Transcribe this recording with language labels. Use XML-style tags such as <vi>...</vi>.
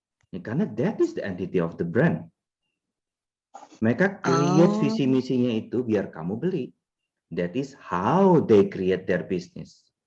<id>Ya, karena</id> <en>that is the entity of the brand.</en> <id>Mereka create visi misinya itu biar kamu beli.</id> <en>That is how they create their business.</en>